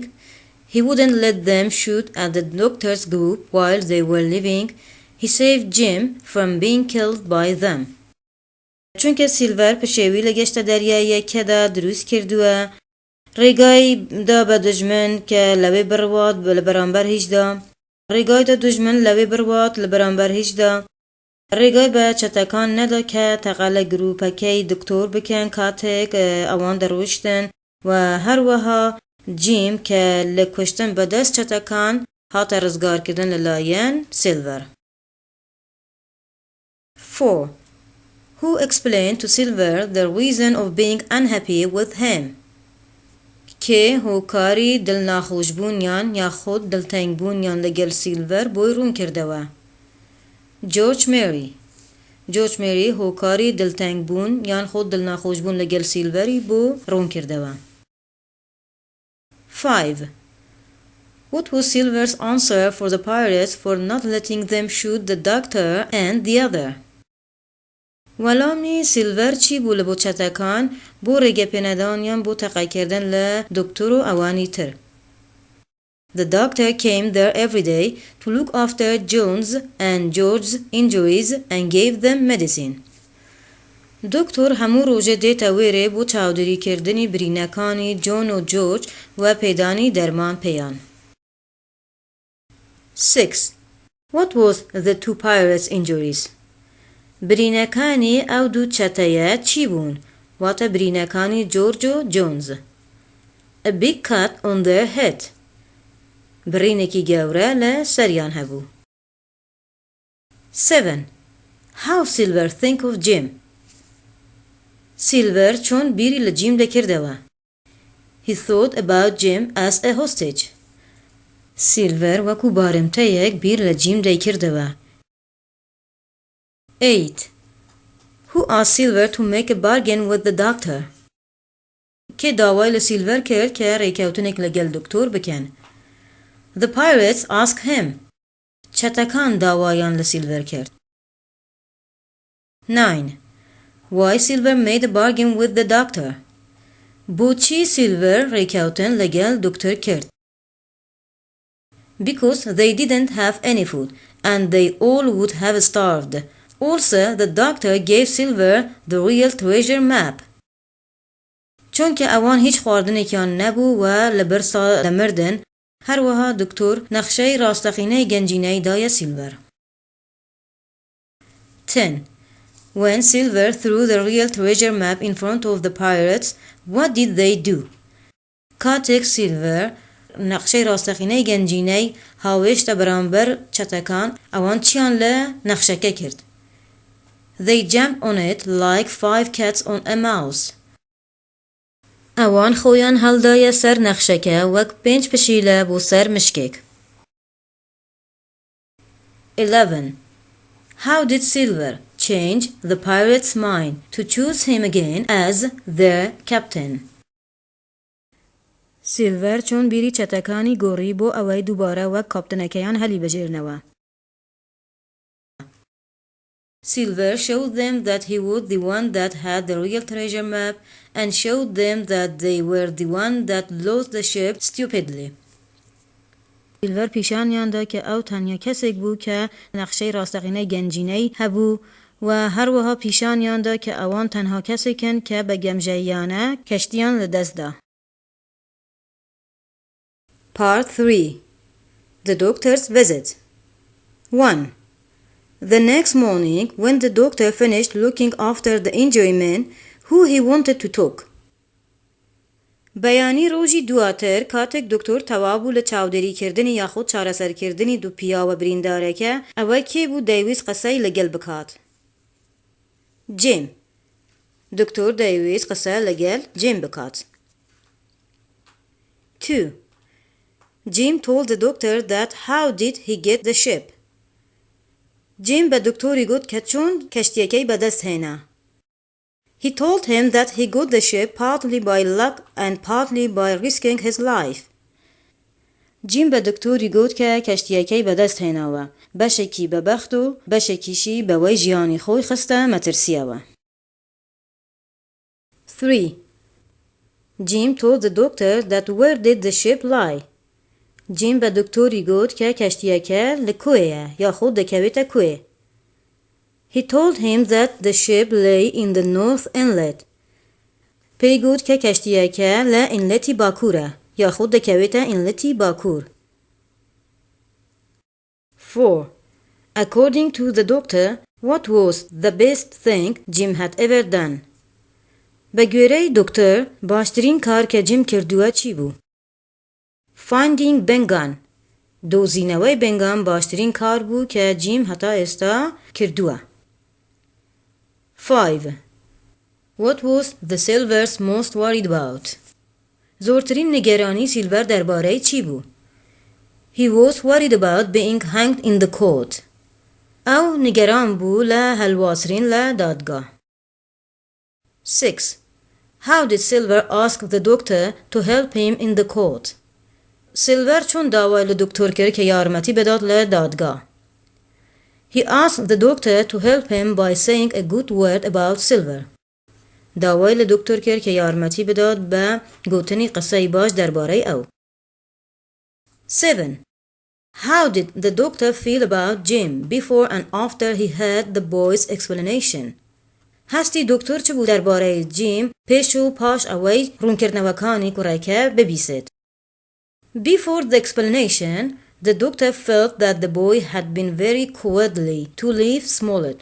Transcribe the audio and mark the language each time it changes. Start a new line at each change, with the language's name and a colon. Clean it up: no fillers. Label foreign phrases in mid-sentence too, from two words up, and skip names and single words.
English: He wouldn't let them shoot at the doctor's group while they were leaving. He saved Jim from being killed by them.
Central Kurdish: چونکە سیلڤەر پشێوی لە گەشتە دەریاییەکەدا دروست کردووە، ڕێگای دا بە دوژمن کە لەوێ بڕوات لە بەرامبەر هیچدا، ڕێگای دا دوژمن لەوێ بڕوات لە بەرامبەر هیچدا، ڕێگای بە چەتەکان نەدا کە تەقە لە گروپەکەی دکتۆر بکەن کاتێک ئەوان دەڕۆیشتن و هەروەها جیم کە لە کوشتن بەدەست چەتەکان هاتە ڕزگارکردن لەلایەن سیلڤەر. 4.
English: Who explained to Silver the reason of being unhappy with him?
Central Kurdish: کێ هۆکاری دڵناخۆشبوونیان یاخود دڵتەنگبوونیان لەگەڵ سیلڤەر بۆی ڕوون کردەوە؟ جۆرج مێری. جۆرج مێری هۆکاری دڵتەنگبوون یان خۆ دڵناخۆشبوون لەگەڵ سیلڤەری بۆ ڕوون کردەوە. 5.
English: What was Silver's answer for the pirates for not letting them shoot the doctor and the other?
Central Kurdish: وەلامی سیلڤەر چی بوو لە بۆ چەتەکان بۆ ڕێگەپێنەدانیان بۆ تەقەکردن لە دکتۆر و ئەوانی تر؟
English: The doctor came there every day to look after John's and George's injuries and gave them medicine.
Central Kurdish: دکتۆر هەموو ڕۆژێ دێتە وێرێ بۆ چاودێریکردنی برینەکانی جۆن و جۆرج و پێدانی دەرمان پێیان. 6.
English: What was the two pirates' injuries?
Central Kurdish: برینەکانی ئەو دوو چەتەیە چی بوون؟ واتە برینەکانی جۆرج و جۆنز.
English: A big cut on their head.
Central Kurdish: برینێکی گەورە لە سەریان هەبوو. 7.
English: How Silver think of Jim?
Central Kurdish: سیلڤەر چۆن بیری لە جیم دەکردەوە؟
English: He thought about Jim as a hostage.
Central Kurdish: سیلڤەر وەکو بارمتەیەک بیر لە جیم دەیکردەوە. 8.
English: Who asked Silver to make a bargain with the doctor?
Central Kurdish: کێ داوای لە سیلڤەر کرد کە ڕێکەوتنێک لەگەڵ دکتۆر بکەن؟
English: The pirates asked him.
Central Kurdish: چەتەکان داوایان لە سیلڤەر کرد. 9.
English: Why Silver made a bargain with the doctor?
Central Kurdish: بۆچی سیلڤەر ڕێکەوتن لەگەڵ دکتۆر کرد؟
English: Because they didn't have any food and they all would have starved. Also, the doctor gave Silver the real treasure map.
Central Kurdish: چونکە ئەوان هیچ خواردنێکیان نەبوو و لە برسا دەمردن، هەروەها دکتۆر نەخشەی ڕاستەقینەی گەنجینەی دایە سیلڤەر. 10.
English: When Silver threw the real treasure map in front of the pirates, what did they do?
Central Kurdish: کاتێک سیلڤەر نەخشەی ڕاستەقینەی گەنجینەی هاوێشتە بەرامبەر چەتەکان ئەوان چیان لە نەخشەکە کرد؟
English: They jumped on it like 5 cats on a mouse.
Central Kurdish: ئەوان خۆیان هەڵدایە سەر نەخشەکە وەک 5 پشیلە بۆ سەر مشکێک. 11.
English: How did Silver change the pirates' mind to choose him again as their captain?
Central Kurdish: سیلڤەر چۆن بیری چەتەکانی گۆڕی بۆ ئەوەی دووبارە وەک کاپتنەکەیان هەلی بەجێرنەوە.
English: Silver showed them that he was the one that had the real treasure map and showed them that they were the one that lost the ship stupidly.
Central Kurdish: سیلڤەر پیشانیاندا کە ئەو تەنیا کەسێک بوو کە نەخشەی ڕاستەقینەی گەنجینەی هەبوو و هەروەها پیشانیاندا کە ئەوان تەنها کەسێکن کە بە گەمژەییانە کەشتیان لەدەستدا.
English: Part 3. The doctor's visit. 1. The next morning, when the doctor finished looking after the injured man, who he wanted to talk.
Central Kurdish: بەیانی ڕۆژی دواتر کاتێک دکتۆر تەواو بوو لە چاودێریکردنی یاخود چارەسەرکردنی دوو پیاوە بریندارەکە ئەوە کێ بوو دەیویست قسەی لەگەڵ بکات؟ جیم. دکتۆر دەیویست قسە لەگەڵ جیم بکات. 2.
English: Jim told the doctor that how did he get the ship.
Central Kurdish: Jim بە دکتۆری گوت کە چۆن کەشتیەکەی بەدەست هێنا.
English: He told him that he got the ship partly by luck and partly by risking his life.
Central Kurdish: Jim بە دکتۆری گوت کە کەشتیەکەی بەدەست هێناوە بەشێکی بەبەخت و بەشێکیشی بەوەی ژیانی خۆی خستە مەترسیەوە. 3.
English: Jim told the doctor that where did the ship lie.
Central Kurdish: جیم بە دکتۆری گوت کە کەشتیەکە لە کوێیە یاخود دەکەوێتە کوێ.
English: He told him that the ship lay in the North Inlet.
Central Kurdish: پێی گوت کە کەشتیەکە لە ئینلەتی باکوورە یاخود دەکەوێتە ئینلەتی باکوور. 4.
English: According to the doctor, what was the best thing Jim had ever done?
Central Kurdish: بە گوێرەی دکتۆر باشترین کار کە جیم کردووە چی بوو؟
English: Finding Bengan.
Central Kurdish: دۆزینەوەی بنگان باشترین کار بوو کە جیم هەتا ئێستا کردووە. 5.
English: What was the Silver's most worried about?
Central Kurdish: زۆرترین نیگەرانی سیلڤەر دەربارەی چی بوو؟
English: He was worried about being hanged in the court.
Central Kurdish: ئەو نیگەران بوو لە هەلواسرین لە دادگا. 6.
English: How did Silver ask the doctor to help him in the court?
Central Kurdish: سیلڤەر چۆن داوای لە دکتۆر کرد کە یارمەتی بدات لە دادگا.
English: He asked the doctor to help him by saying a good word about Silver.
Central Kurdish: داوای لە دکتۆر کرد کە یارمەتی بدات بە گوتنی قسەی باش دەربارەی ئەو. 7.
English: How did the doctor feel about Jim before and after he heard the boy's explanation?
Central Kurdish: هەستی دکتۆر چ بوو دەربارەی جیم پێش و پاش ئەوەی ڕوونکردنەوەکانی کوڕەکە ببیست؟
English: Before the explanation, the doctor felt that the boy had been very cowardly to leave Smollett.